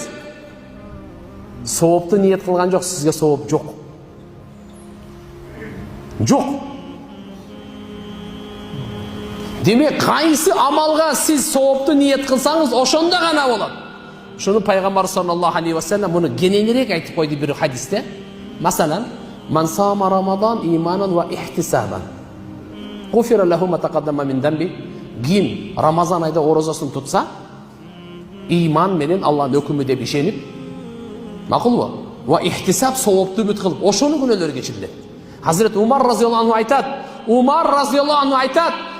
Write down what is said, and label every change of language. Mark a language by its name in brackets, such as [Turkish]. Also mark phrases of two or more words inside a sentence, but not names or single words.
[Kyrgyz] Соопту ниет кылган жок, сизге сооп жок. Жок. Демек, кайсы амалга сиз соопту ниет кылсаңыз, ошондо гана болот. Шуну пайгамбар [Arabic] صلى الله عليه وسلم [Kyrgyz] муну кененирээк айтып койду бир хадисте. [Arabic] Масалан, "من صام رمضان إيمانا واحتسابا غفر له ما تقدم من ذنبه." [Kyrgyz] Ким Рамазан айда орозасын тутса, иман менен Аллахтын өкүмү деп ишенип, макулбу? [Arabic] واحتساب [Kyrgyz] соопту үмүт кылып, ошону күнөөлөр кечирилет. Hazret Umar [Arabic] رضي الله عنه [Kyrgyz] aytat. Umar [Arabic] رضي الله عنه [Kyrgyz] aytat.